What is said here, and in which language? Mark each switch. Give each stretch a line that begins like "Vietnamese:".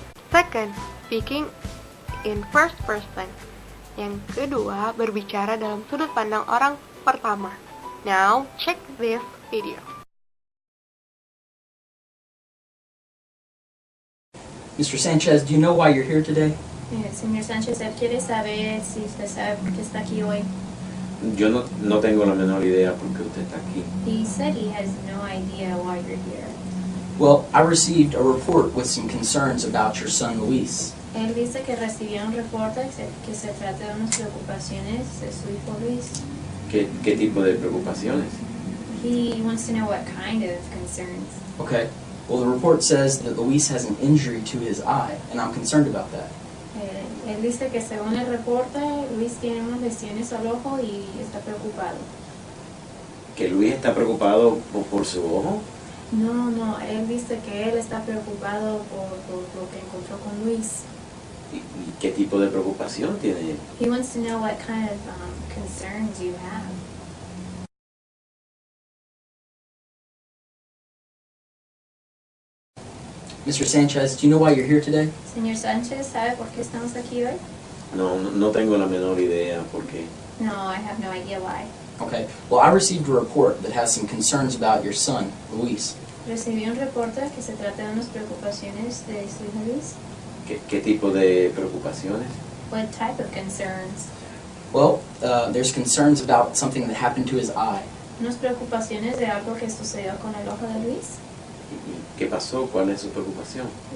English: Second, speaking in first person.
Indonesian: Yang kedua, berbicara dalam sudut pandang orang pertama.
English: Now, check this video. Mr. Sanchez, do you know why you're here today?
Spanish: Señor Sánchez, él quiere saber si usted sabe por qué está aquí hoy. Yo no tengo la menor idea por qué usted está aquí.
English: He said he has no idea why you're here. Well, I received a report with some concerns about your son Luis.
Spanish: Él dice que recibió un reporte que se trata de unas preocupaciones de su hijo Luis. ¿Qué tipo de preocupaciones?
English: He wants to know what kind of concerns. Okay. Well, the report says that Luis has an injury to his eye, and I'm concerned about that.
Spanish: Él dice que según el reporte, Luis tiene unas lesiones al ojo y está preocupado. ¿Que Luis está preocupado por su ojo? No, él dice que él está preocupado por lo que encontró con Luis. ¿Y qué tipo de preocupación tiene él?
English: He wants to know what kind of concerns you have. Mr. Sanchez, do you know why you're here today?
Spanish: Señor Sánchez, ¿sabe por qué estamos aquí hoy? No tengo la menor idea por qué.
English: No, I have no idea why. Okay. Well, I received a report that has some concerns about your son, Luis.
Spanish: Recibí un reporte que se trata de unas preocupaciones de su hijo Luis. ¿Qué tipo de preocupaciones?
English: What type of concerns? Well, there's concerns about something that happened to his eye.
Spanish: Unas preocupaciones de algo que sucedió con el ojo de Luis. ¿Y qué pasó? ¿Cuál es su preocupación?